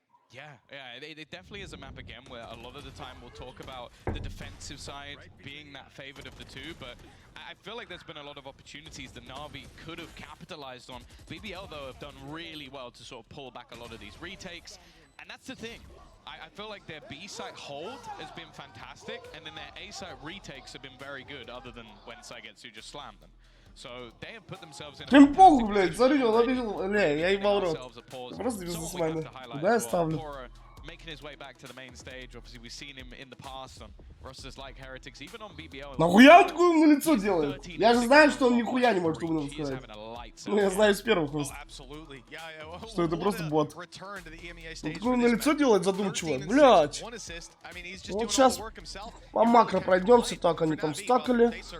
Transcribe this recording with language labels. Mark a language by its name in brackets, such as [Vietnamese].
[English] Yeah, it definitely is a map again where a lot of the time we'll talk about the defensive side being that favored of the two, but I feel like there's been a lot of opportunities that Na'Vi could have capitalized on. BBL, though, have done really well to sort of pull back a lot of these retakes, and that's the thing. I feel like their B site hold has been fantastic, and then their A site retakes have been very good, other than when Saigetsu just slammed them. So they have put themselves in. [Russian] Им похуй, блядь, смотри, он обидел, я ебал рот. Просто бизнесмены. Куда я ставлю? [English] Making his way back to the main stage. Obviously, we've seen him in the past on rosters like Heretics, even on BBL. [Russian] Нахуя он такое на лицо делает? Я же знаю, что он нихуя не может умным сказать. Ну, я знаю с первых просто. Что это просто бот. Он такое на лицо делает задумчиво. Блядь. Вот сейчас по макро пройдемся. Так, они там стакали.